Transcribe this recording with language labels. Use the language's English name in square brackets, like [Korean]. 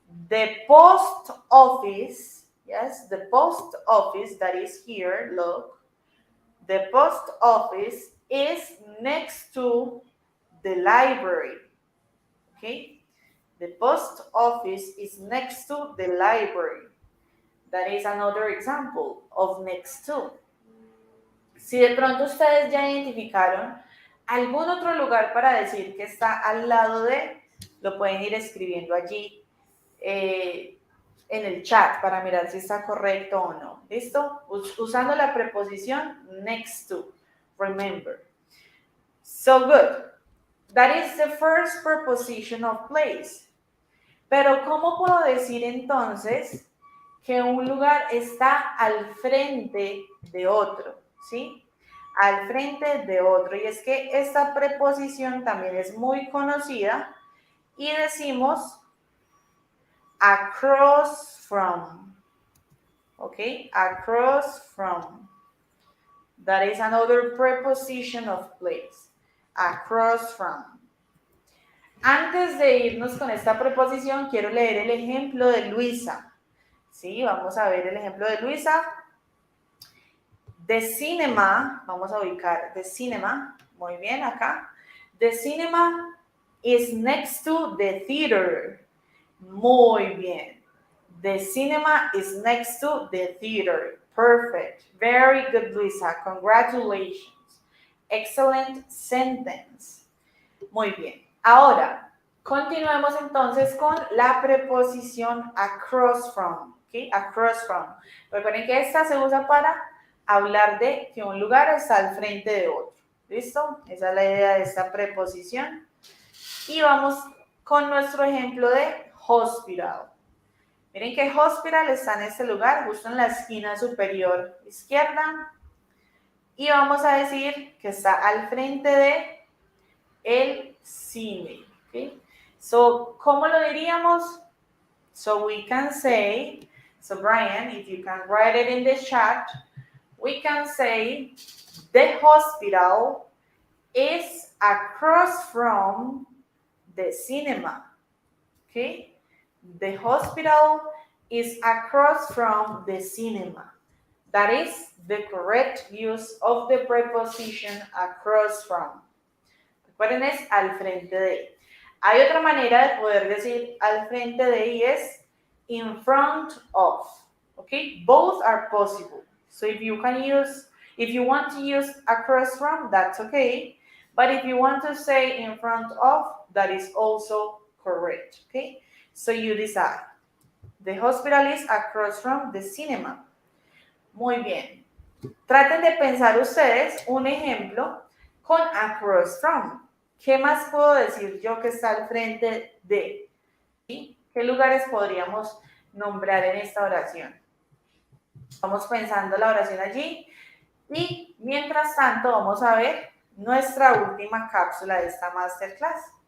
[English] The post office, yes, the post office that is here, look, the post office is next to the library, okay? The post office is next to the library. That is another example of next to. [Spanish] Si de pronto ustedes ya identificaron algún otro lugar para decir que está al lado de, lo pueden ir escribiendo allí en el chat para mirar si está correcto o no. ¿Listo? Usando la preposición next to. [English] Remember. So good. That is the first preposition of place. [Spanish] Pero ¿cómo puedo decir entonces que un lugar está al frente de otro? ¿Sí? Al frente de otro. Y es que esta preposición también es muy conocida y decimos across from. [English] ¿Ok? Across from. That is another preposition of place. Across from. [Spanish] Antes de irnos con esta preposición, quiero leer el ejemplo de Luisa. Sí, vamos a ver el ejemplo de Luisa. [English] The cinema, [Spanish] vamos a ubicar the cinema, muy bien acá. [English] The cinema is next to the theater. [Spanish] Muy bien. [English] The cinema is next to the theater. Perfect. Very good, Luisa. Congratulations. Excellent sentence. [Spanish] Muy bien. Ahora, continuemos entonces con la preposición across from. ¿Okay? Across from. Recuerden que esta se usa para hablar de que un lugar está al frente de otro. ¿Listo? Esa es la idea de esta preposición. Y vamos con nuestro ejemplo de hospital. Miren que hospital está en este lugar, justo en la esquina superior izquierda. Y vamos a decir que está al frente de el cine. ¿Okay? So, ¿cómo lo diríamos? [English] So, we can say, so Brian, if you can write it in the chat, we can say the hospital is across from the cinema. Okay? The hospital is across from the cinema. That is the correct use of the preposition across from. [Spanish] Recuerden, es al frente de. Hay otra manera de poder decir al frente de y es in front of. [English] Okay? Both are possible. So if you want to use across from, that's okay. But if you want to say in front of, that is also correct. Okay? So you decide. The hospital is across from the cinema. [Spanish] Muy bien. Traten de pensar ustedes un ejemplo con across from. ¿Qué más puedo decir yo que está al frente de? ¿Sí? ¿Qué lugares podríamos nombrar en esta oración? Vamos pensando la oración allí. Y mientras tanto vamos a ver nuestra última cápsula de esta masterclass.